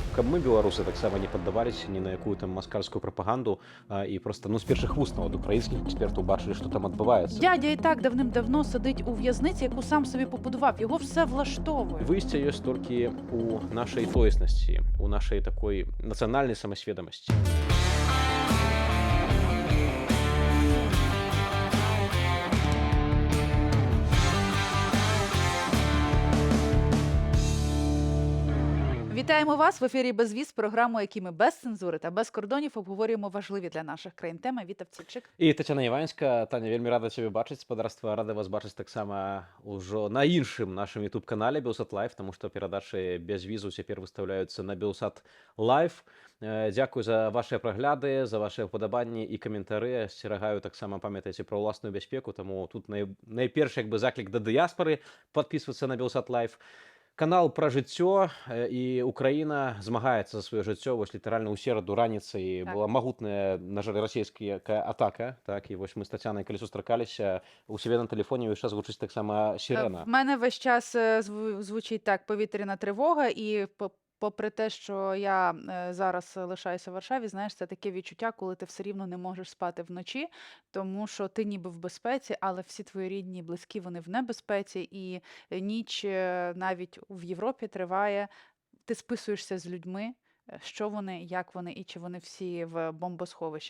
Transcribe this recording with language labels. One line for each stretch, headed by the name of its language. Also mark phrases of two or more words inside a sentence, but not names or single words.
Belarusian: каб мы, беларусы, таксама не паддаваліся ні на якую там маскальскую прапаганду і просто з першых вуст ад украінскіх експертаў бачылі, што там адбываецца.
Ukrainian: Дядя і так давним-давно сидить у в'язниці, яку сам собі побудував. Його все влаштовує.
Belarusian: Выйсце ёсць толькі у нашай тоеснасці, у нашай такой нацыянальнай самасведамасці.
Ukrainian: Вітаємо вас в ефірі «Безвіз», програму, які ми без цензури та без кордонів обговорюємо важливі для наших країн теми. Віта Вцільчик. І Тетяна Іванська. Таня,
Belarusian: вельмі рада цябе бачыць. Спадарства, рада вас бачыць таксама ўжо на іншым нашым YouTube-канале Белсат Лайв, таму што перадачы без візу цяпер выстаўляюцца на Белсат Лайв. Дзякуй за вашыя прагляды, за вашыя ўпадабанні і каментары. Асцерагаю таксама, памятайце пра ўласную бяспеку, таму тут найперш як бы заклік да дыяспары падпісвацца на Белсат Лайв. Канал пра жыццё, і Украіна змагаецца за сваё жыццё. Вось літаральна ў сераду раніцай была магутная, на жаль, расійская атака. Так, і вось мы з Тацянай, калі сустракаліся, у сябе на тэлефоне ўвесь час гучыць таксама сірена.
Ukrainian: В мене весь час звучить так повітряна тривога, і попри те, що я зараз лишаюся в Варшаві, знаєш, це таке відчуття, коли ти все рівно не можеш спати вночі, тому що ти ніби в безпеці, але всі твої рідні і близькі, вони в небезпеці, і ніч навіть в Європі триває, ти списуєшся з людьми, що вони, як вони і чи вони всі в бомбосховищах.